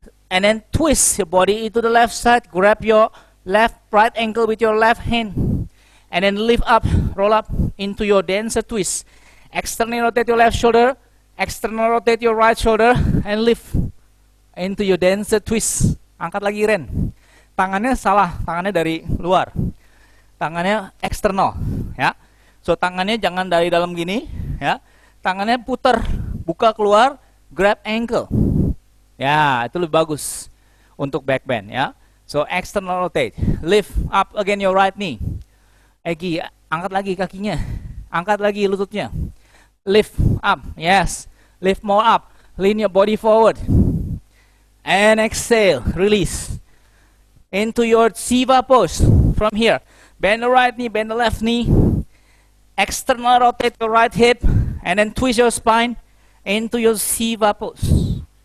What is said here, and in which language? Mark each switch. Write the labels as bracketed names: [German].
[English] And then twist your body into the left side. Grab your right ankle with your left hand. And then lift up, roll up into your dancer twist. Externally rotate your left shoulder. External rotate your right shoulder. And lift into your dancer twist. [Indonesian] Angkat lagi, Ren. Tangannya salah, tangannya dari luar. Tangannya eksternal, ya. So tangannya jangan dari dalam gini, ya. Tangannya putar, buka keluar, [English] grab ankle. [Indonesian] Ya, itu lebih bagus untuk back bend, ya. [English] So external rotate, lift up again your right knee. [Indonesian] Egi, angkat lagi kakinya, angkat lagi lututnya. [English] Lift up, yes. Lift more up, lean your body forward. And exhale, release. Into your Shiva pose from here. Bend the right knee, bend the left knee. External rotate your right hip. And then twist your spine into your Shiva pose.